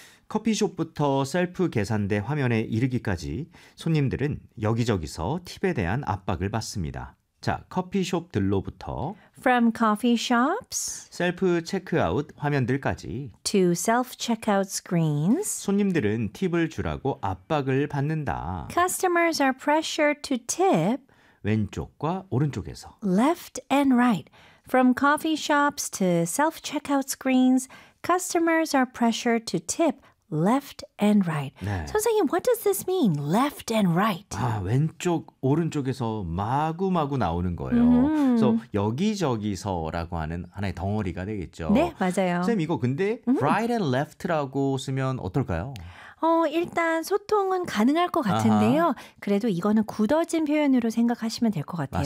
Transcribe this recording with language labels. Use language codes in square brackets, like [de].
[ko] 커피숍부터 셀프 계산대 화면에 이르기까지 손님들은 여기저기서 팁에 대한 압박을 받습니다. 자, 커피숍들로부터 [en] From coffee shops [ko] 셀프 체크아웃 화면들까지 [en] To self-checkout screens [ko] 손님들은 팁을 주라고 압박을 받는다. [en] Customers are pressured to tip [ko] 왼쪽과 오른쪽에서 [en] Left and right From coffee shops to self-checkout screens, customers are pressured to tip left and right. [ko] 네. [en] 선생님, what does this mean? Left and right. [ko] 아, 왼쪽, 오른쪽에서 마구마구 나오는 거예요. Mm-hmm. 그래서 여기저기서라고 하는 하나의 덩어리가 되겠죠. 네, 맞아요. 선생님, 이거 근데 [en] right and left [ko] 라고 쓰면 어떨까요? 일단 소통은 가능할 것 같은데요. 아하. 그래도 이거는 굳어진 표현으로 생각하시면 될 것 같아요.